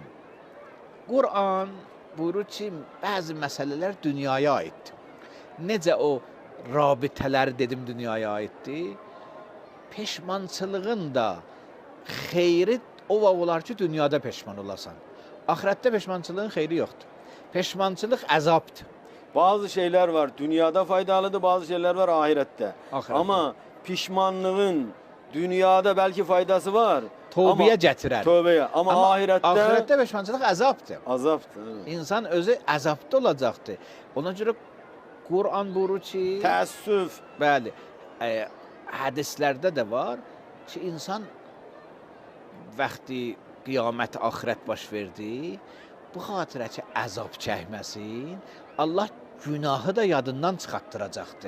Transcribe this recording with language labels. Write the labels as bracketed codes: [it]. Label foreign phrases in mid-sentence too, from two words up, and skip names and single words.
[az] Qur'an buyurur ki, bəzi məsələlər dünyaya aiddir. Necə o rabitələr dedim dünyaya aiddir. Peşmançılığın da xeyri o olar ki, dünyada peşman olasan. Ahirətdə peşmançılığın xeyri yoxdur. Peşmançılıq əzabdır. [tr] Bazı şeyler var dünyada faydalıdır, bazı şeyler var ahirette. Ama pişmanlığın dünyada belki faydası var. [az] Tövbəyə gətirər. Tövbəyə. Ama ahirette peşmançılıq əzabdır. [tr] Azabdır. Evet. [az] İnsan özü əzabda olacaqdır. Ona görə Qur'an buyurur ki, təəssüf. Bəli. Hədislərdə də var ki, insan vaxtı qiyamət, axirət baş verdi, bu xatirə ki, əzab çəkməsin, Allah günahı da yadından çıxartdıracaqdır.